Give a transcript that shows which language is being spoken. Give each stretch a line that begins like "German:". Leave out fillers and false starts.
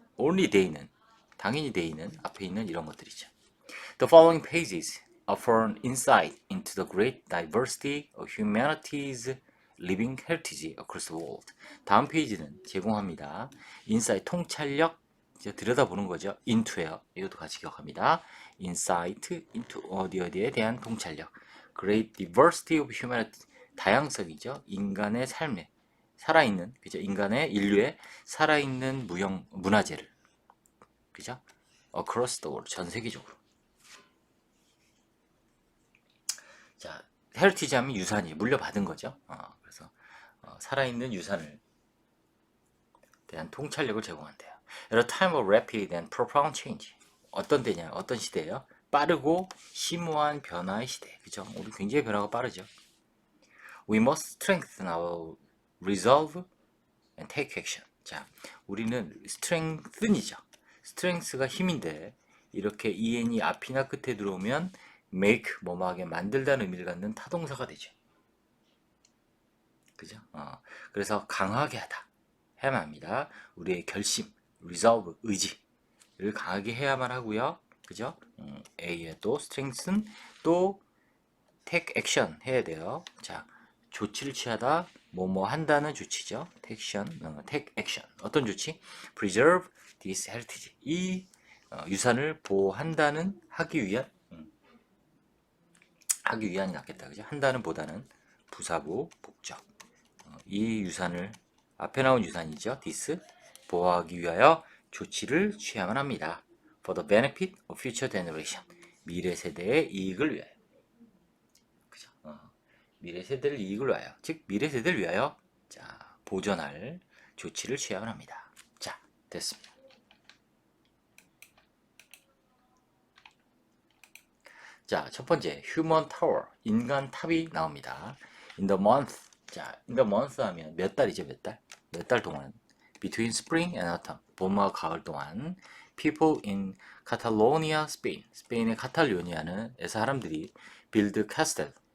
English: Only they
Korean: 는 당연히 they는 앞에 있는 이런 것들이죠.
English: The following pages offer an insight into the great diversity of humanity's living heritage across the world.
Korean: 다음 페이지는 제공합니다. insight 통찰력 들여다보는 거죠. into예요. 이것도 같이 기억합니다. insight into 어디에 대한 통찰력.
English: Great diversity of humanity
Korean: 다양성이죠. 인간의 삶에 살아있는 그죠? 인류의 살아있는 문화재를 그죠?
English: Across the world
Korean: 전 세계적으로. 자, 헤리티지 하면 유산이 물려받은 거죠. 그래서 살아있는 유산을 대한 통찰력을 제공한대요.
English: At a time of rapid and profound change.
Korean: 어떤 때냐? 어떤 시대예요? 빠르고 심오한 변화의 시대. 그죠? 우리 굉장히 변화가 빠르죠.
English: We must strengthen our resolve and take action.
Korean: 자, 우리는 strengthen이죠. strength가 힘인데 이렇게 en이 앞이나 끝에 들어오면 make 뭐뭐하게 만들다는 의미를 갖는 타동사가 되죠. 그죠? 그래서 강하게 하다 해야만 합니다. 우리의 결심, resolve, 의지를 강하게 해야만 하고요. 그죠? A에 또 strengthen 또
English: take action
Korean: 해야 돼요. 자, 조치를 취하다 뭐뭐 한다는 조치죠.
English: take action.
Korean: 어떤 조치?
English: preserve this heritage.
Korean: 이 유산을 보호한다는 하기 위한이 낫겠다. 그죠? 한다는 보다는 부사부 목적. 이 유산을 앞에 나온 유산이죠. this 보호하기 위하여 조치를 취해야만 합니다.
English: for the benefit of future generation.
Korean: 미래 세대의 이익을 위하여. 그죠? 미래 세대를 이익을 위하여. 즉 미래 세대를 위하여 자, 보존할 조치를 취하곤 합니다. 자, 됐습니다. 자, 첫 번째
English: human tower.
Korean: 인간 탑이 나옵니다.
English: in the month.
Korean: 자,
English: in the month
Korean: 하면 몇 달이죠? 몇 달? 몇 달 동안
English: between spring and autumn.
Korean: 봄과 가을 동안
English: people in Catalonia, Spain.
Korean: 스페인의 카탈로니아는 사람들이
English: build castle.